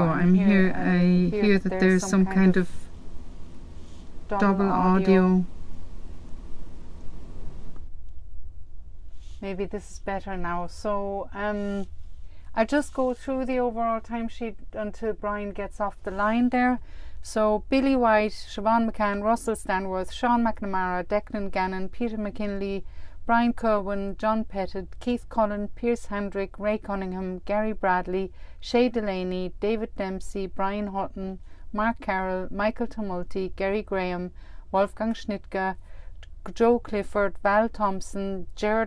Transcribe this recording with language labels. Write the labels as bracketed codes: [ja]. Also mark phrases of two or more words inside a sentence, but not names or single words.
[en] I hear that there's some kind of double audio. Maybe this is better now. So I'll just go through the overall timesheet until Brian gets off the line there. So Billy White, Siobhan McCann, Russell Stanworth, Sean McNamara, Declan Gannon, Peter McKinley, Brian Kerwin, John Pettit, Keith Cullen, Pierce Hendrick, Ray Cunningham, Gary Bradley, Shay Delaney, David Dempsey, Brian Hutton, Mark Carroll, Michael Tumulty, Gary Graham, Wolfgang Schnittger, Joe Clifford, Val Thompson, Gerard